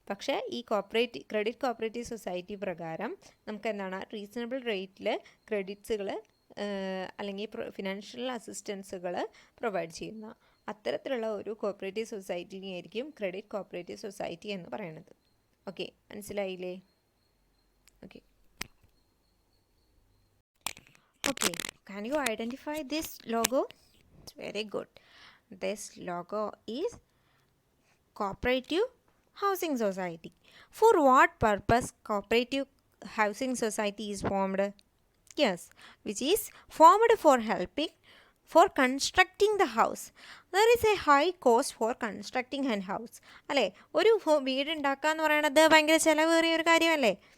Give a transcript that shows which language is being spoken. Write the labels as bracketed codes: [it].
[ml] പക്ഷേ ഈ credit cooperative society പ്രകാരം നമുക്ക് എന്താണ്, റീസണബിൾ റേറ്റിൽ ക്രെഡിറ്റ്സുകൾ അല്ലെങ്കിൽ ഫിനാൻഷ്യൽ അസിസ്റ്റൻസുകൾ പ്രൊവൈഡ് ചെയ്യുന്ന അത്തരത്തിലുള്ള ഒരു കോപ്പറേറ്റീവ് സൊസൈറ്റിനെയായിരിക്കും ക്രെഡിറ്റ് കോപ്പറേറ്റീവ് സൊസൈറ്റി എന്ന് പറയുന്നത്. ഓക്കെ, മനസ്സിലായില്ലേ? [en] Okay, okay, can you identify this logo? It's very good. This logo is Cooperative Housing Society. For what purpose Cooperative Housing Society is formed? Yes, which is formed for constructing the house. There is a high cost for constructing a house. [ml] അല്ലേ, ഒരു വീട് ഉണ്ടാക്കുക എന്ന് പറയുന്നത് ഭയങ്കര ചിലവേറിയ ഒരു കാര്യമല്ലേ?